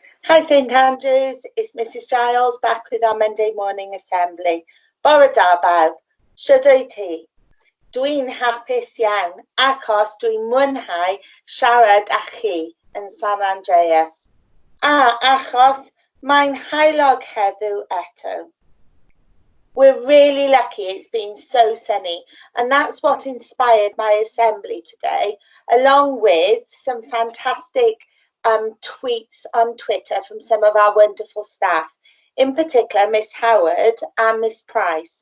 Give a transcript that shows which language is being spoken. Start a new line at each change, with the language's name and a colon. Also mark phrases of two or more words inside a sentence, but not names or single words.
English: Hi St Andrews, it's Mrs Giles back with our Monday morning assembly.
Welsh: Bore da bawb, shwd ti? Dwi'n hapus iawn achos dwi'n mwynhau siarad â chi yn San Andreas. A achos mae'n haelog heddiw eto.
English: We're really lucky it's been so sunny, and that's what inspired my assembly today, along with some fantastic tweets on Twitter from some of our wonderful staff, in particular Miss Howard and Miss Price.